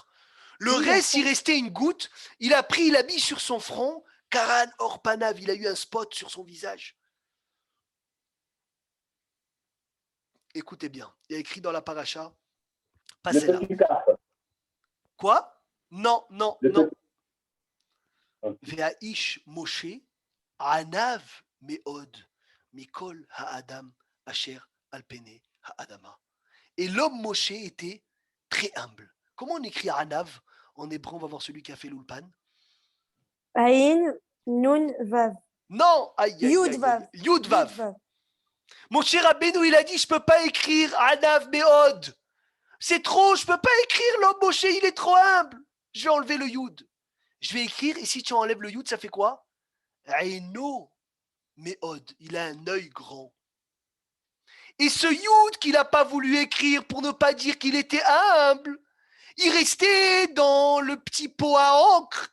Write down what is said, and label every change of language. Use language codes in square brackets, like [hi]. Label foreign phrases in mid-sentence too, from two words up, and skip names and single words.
[fr] Le reste, il restait une goutte. Il a pris, il a mis sur son front. [he] קרן עור פניו, [fr] il a eu un spot sur son visage. Écoutez bien, il y a écrit dans la paracha. Passez là. Quoi? Non. [he] והאיש משה ענו מאד מכל האדם אשר על פני האדמה. [fr] Et l'homme Moshe était très humble. Comment on écrit anav? En hébreu, on va voir celui qui a fait l'ulpan. Aïn, Nun, Vav. Non, Yud, Vav. Yud, Vav. Moshe Rabbeinu, il a dit, je peux pas écrire [he] ענו מאד. [fr] C'est trop, je peux pas écrire l'homme Moshe, il est trop humble. Je vais enlever le yud. Je vais écrire, et si tu enlèves le yud, ça fait quoi? [he] עינו מאד. [fr] Il a un œil grand. Et ce yud qu'il n'a pas voulu écrire pour ne pas dire qu'il était humble, il restait dans le petit pot à encre.